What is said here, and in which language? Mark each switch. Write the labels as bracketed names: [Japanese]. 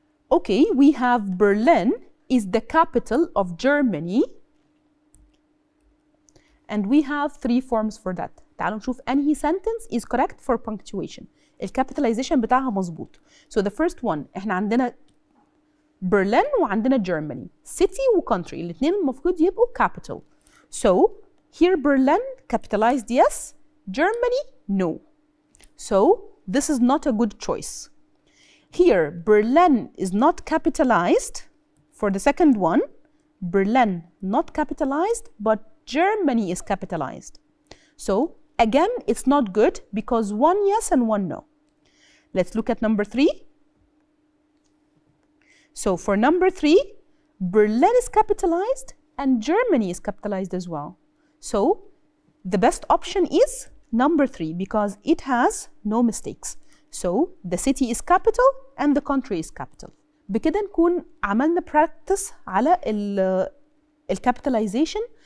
[English] Okay, we have Berlin is the capital of Germany. And we have 3 forms for that. [Arabic] تعالوا نشوف أنهي [English] sentence is correct for punctuation. [Arabic] الكابيتاليزيشن بتاعها مظبوط. [English] So the first one [Arabic] احنا عندنا [English] Berlin [Arabic] وعندنا [English] Germany. [Arabic] City و country الاثنين المفروض يبقوا capital. [English] So here Berlin capitalized yes, Germany no. So this is not a good choice. Here Berlin is not capitalized. For the second one, Berlin not capitalized, but Germany is capitalized. So again, it's not good because 1 yes and 1 no. Let's look at number 3. So for number 3, Berlin is capitalized and Germany is capitalized as well. So the best option is number 3 because it has no mistakes. So the city is capital and the country is capital. [Arabic] بكده نكون عملنا practice على الكابيتاليزيشن.